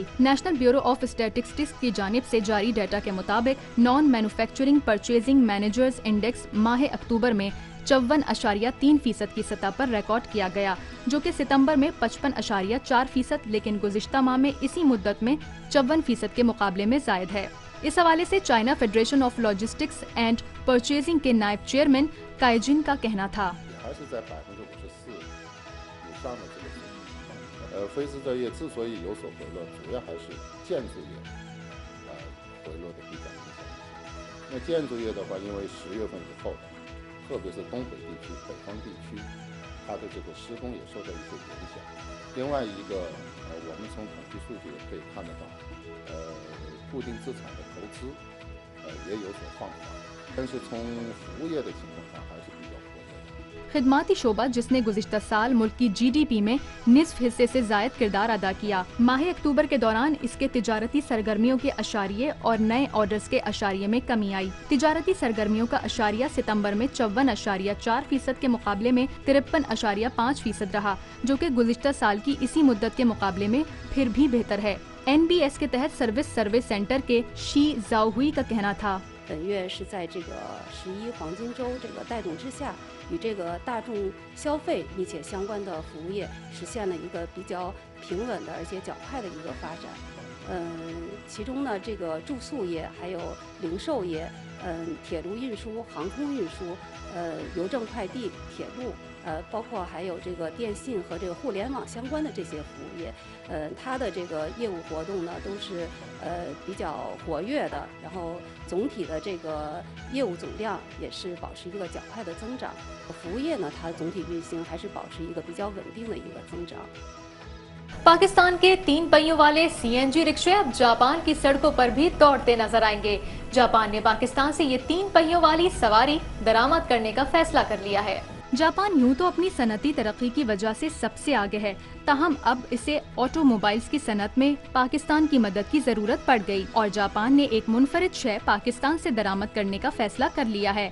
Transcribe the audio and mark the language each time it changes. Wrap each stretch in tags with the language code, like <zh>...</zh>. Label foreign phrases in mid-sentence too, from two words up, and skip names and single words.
<ur>نیشنل بیورو آف سٹیٹسٹکس کی جانب سے جاری ڈیٹا کے مطابق</ur> <en>non manufacturing purchasing managers index</en> <ur>ماہ اکتوبر میں 54.3% کی سطح پر ریکارڈ کیا گیا، جو کہ ستمبر میں 55.4%، لیکن گزشتہ ماہ میں اسی مدت میں 54% کے مقابلے میں زائد ہے. اس حوالے سے چائنا فیڈریشن آف لاجسٹکس اینڈ پرچیزنگ کے نائب چیئرمین کائی جن کا کہنا تھا,</ur> <zh>非制造业之所以有所回落，主要还是建筑业回落的比较明显一些。那建筑业的话，因为10月份以后，特别是东北地区、北方地区，它的这个施工也受到一些影响。另外一个，我们从统计数据也可以看得到，固定资产的投资，也有所放缓。但是从服务业的情况上，还是比较活跃的。</zh> <ur>خدماتی شعبہ جس نے گزشتہ سال ملک کی GDP میں نصف حصے سے زائد کردار ادا کیا، ماہ اکتوبر کے دوران اس کے تجارتی سرگرمیوں کے اشاریے اور نئے آرڈرز کے اشاریے میں کمی آئی. تجارتی سرگرمیوں کا اشاریہ ستمبر میں 54.4% کے مقابلے میں 53.5% رہا، جو کہ گزشتہ سال کی اسی مدت کے مقابلے میں پھر بھی بہتر ہے. NBS کے تحت سروے سینٹر کے شی ژاؤہوئی کا کہنا تھا,</ur> <zh>本月是在这个11黄金周这个带动之下，与这个大众消费密切相关的服务业实现了一个比较平稳的而且较快的一个发展。其中呢，这个住宿业还有零售业，铁路运输、航空运输，邮政快递、铁路，包括还有这个电信和这个互联网相关的这些服务业，它的这个业务活动呢都是比较活跃的，然后总体的这个业务总量也是保持一个较快的增长。服务业呢，它总体运行还是保持一个比较稳定的一个增长。</zh> <ur>پاکستان کے 3 پہیوں والے CNG رکشے اب جاپان کی سڑکوں پر بھی دوڑتے نظر آئیں گے. جاپان نے پاکستان سے یہ 3 پہیوں والی سواری درآمد کرنے کا فیصلہ کر لیا ہے. جاپان یوں تو اپنی صنعتی ترقی کی وجہ سے سب سے آگے ہے، تاہم اب اسے آٹوموبائلز کی صنعت میں پاکستان کی مدد کی ضرورت پڑ گئی اور جاپان نے ایک منفرد شے پاکستان سے درآمد کرنے کا فیصلہ کر لیا ہے.</ur>